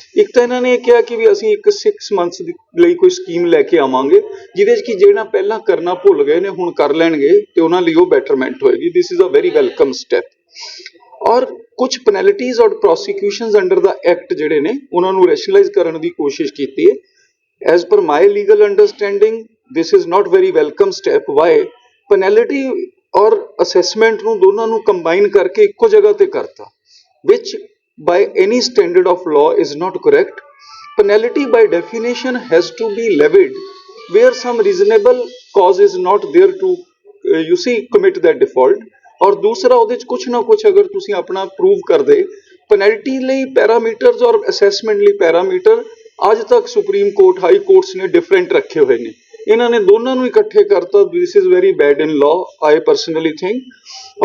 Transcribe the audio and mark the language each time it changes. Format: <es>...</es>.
<pa>ਇੱਕ ਤਾਂ ਇਹਨਾਂ ਨੇ ਇਹ ਕਿਹਾ ਕਿ ਵੀ ਅਸੀਂ ਇੱਕ 6 months ਲਈ ਕੋਈ ਸਕੀਮ ਲੈ ਕੇ ਆਵਾਂਗੇ, ਜਿਹਦੇ 'ਚ ਕਿ ਜਿਹੜਾ ਪਹਿਲਾਂ ਕਰਨਾ ਭੁੱਲ ਗਏ ਨੇ ਹੁਣ ਕਰ ਲੈਣਗੇ ਤੇ ਉਹਨਾਂ ਲਈ ਉਹ ਬੈਟਰਮੈਂਟ ਹੋਏਗੀ।</pa> <en>This is a very welcome step.</en> <pa>ਔਰ ਕੁਝ ਪੈਨਲਟੀਜ਼ ਔਰ ਪ੍ਰੋਸੀਕਿਊਸ਼ਨਸ ਅੰਡਰ ਦਾ ਐਕਟ ਜਿਹੜੇ ਨੇ ਉਹਨਾਂ ਨੂੰ ਰੈਸ਼ਨਲਾਈਜ਼ ਕਰਨ ਦੀ ਕੋਸ਼ਿਸ਼ ਕੀਤੀ ਹੈ।</pa> <en>As per my legal understanding, this is not very welcome step. Why? Penalty और assessment</en> <pa>ਨੂੰ ਦੋਨਾਂ ਨੂੰ</pa> <en>combine</en> <pa>ਕਰਕੇ ਇੱਕੋ ਜਗ੍ਹਾ ਤੇ ਕਰਤਾ,</pa> <en>which by any standard of law is not correct. Penalty by definition has to be levied where some reasonable cause is not there to commit that default.</en> <pa>ਔਰ ਦੂਸਰਾ ਉਹਦੇ 'ਚ ਕੁਛ ਨਾ ਕੁਛ ਅਗਰ ਤੁਸੀਂ ਆਪਣਾ ਪ੍ਰੂਵ ਕਰਦੇ, ਪੈਨਲਟੀ ਲਈ ਪੈਰਾਮੀਟਰਸ ਔਰ ਅਸੈਸਮੈਂਟ ਲਈ ਪੈਰਾਮੀਟਰ ਅੱਜ ਤੱਕ ਸੁਪਰੀਮ ਕੋਰਟ ਹਾਈ ਕੋਰਟਸ ਨੇ ਡਿਫਰੈਂਟ ਰੱਖੇ ਹੋਏ ਨੇ, ਇਹਨਾਂ ਨੇ ਦੋਨਾਂ ਨੂੰ ਇਕੱਠੇ ਕਰਤਾ।</pa> <en>This is very bad in law I personally think.</en>